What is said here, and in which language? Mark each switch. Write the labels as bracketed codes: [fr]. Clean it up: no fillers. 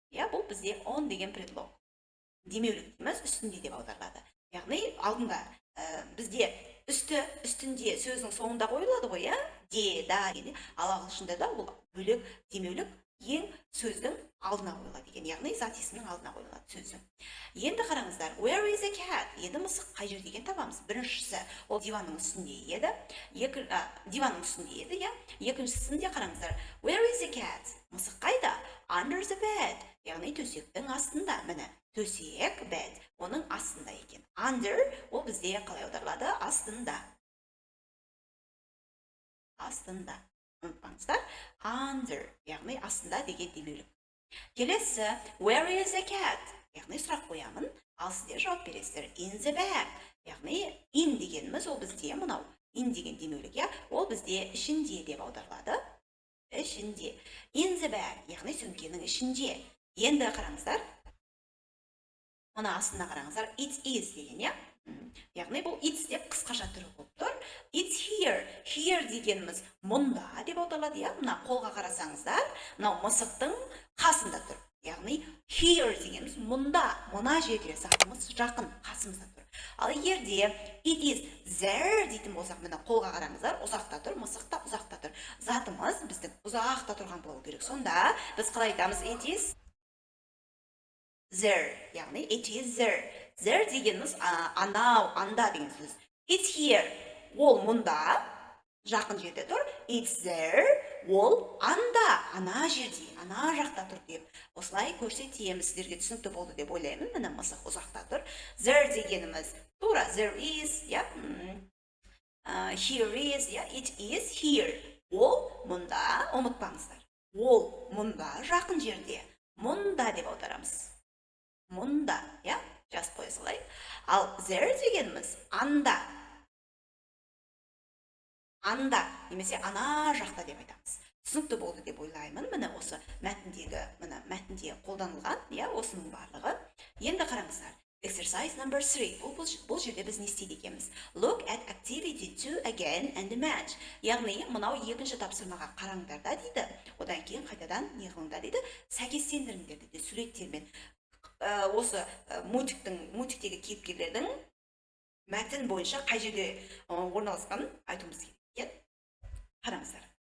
[kk] Бұл бізде on деген предлог. Демеулік дейміз, үстінде деп аударылады. Яғни алдында бізде үстінде сөздің соңында қойылады ғой, иә? Де, да дегенде, ал ағылшында да ол бөлек демеулік ең сөздің алдына қойылады екен, яғни зат есімнің алдына қойылады сөздің. Енді қараңыздар, [en] where is a cat? [kk] Енді мысық қай жерде екенін табамыз. Біріншісі ол диванның үстінде еді. Диванның үстінде еді, иә? Екіншісінде қараңыздар, [en] where is a cat? [kk] Мысық қайда? [en] Under the bed. [kk] Яғни төсектің астында. Міне, төсек, bed, оның астында екен. Under ол бізде қалай аударылады? Астында. Астында. Ұмытпаңыздар. Under, яғни астында деген демеулік. Келесі, [en] where is a cat? [kk] Яғни сұрақ қоямын, ал сіздер жауап бересіздер. [en] In the bag. [kk] Яғни in дегеніміз ол бізде мынау. In деген демеулік, иә? Ол бізде ішінде деп аударылады. Ішінде. [en] In the bag, [kk] яғни сөмкенің ішінде. Енді қараңыздар. Мұна астына қараңыздар. It is деген, иә? Яғни бұл it's деп қысқаша түрі болып тұр. [en] It's here. [kk] Here дегеніміз мұнда деп аударылады, иә? Мына қолға қарасаңыздар, мынау мысықтың қасында тұр. Яғни here дегеніміз мұнда, мына жерде затымыз жақын, қасымызда тұр. Ал егерде [en] it is there [kk] дейтін болсақ, мына қолға қараңыздар, ұзақта тұр, мысықта ұзақта тұр. Затымыз біздің ұзақта тұрған болу керек. Сонда біз қалай айтамыз? [en] It is there, [kk] яғни [en] it is there. [kk] There дегеніміз анау, анда деген сөз. [en] It's here, [kk] ол мұнда, жақын жерде тұр. [en] It's there, [kk] ол анда, ана жерде, ана жақта тұр деп. Осылай көрсетеміз, сіздерге түсінікті болды деп ойлаймын. Міне мысық ұзақта тұр. There дегеніміз тура [en] there is, [kk] иә? [en] Here is, [kk] иә? [en] It is here. [kk] Ол мұнда, ұмытпаңыздар. Ол мұнда, жақын жерде. Мұнда деп аударамыз. Мұнда, иә? Жазып қоя салайық. Ал there дегеніміз анда. Анда, немесе ана жақта деп айтамыз. Түсінікті болды деп ойлаймын. Міне осы мәтінде қолданылған, иә, осының барлығы. Енді қараңыздар. [en] Exercise number 3. [kk] Бұл жерде біз не істейді екенбіз? [en] Look at activity 2 again and match. [kk] Яғни, мынау екінші тапсырмаға қараңдар да дейді. Одан кейін қайтадан не қылыңдар дейді? Сәйкестендіріңдер дейді суреттермен. Осы мультиктегі кейіпкерлердің мәтін бойынша қай жерде орналасқанын айтуымыз керек. Қараңыздар.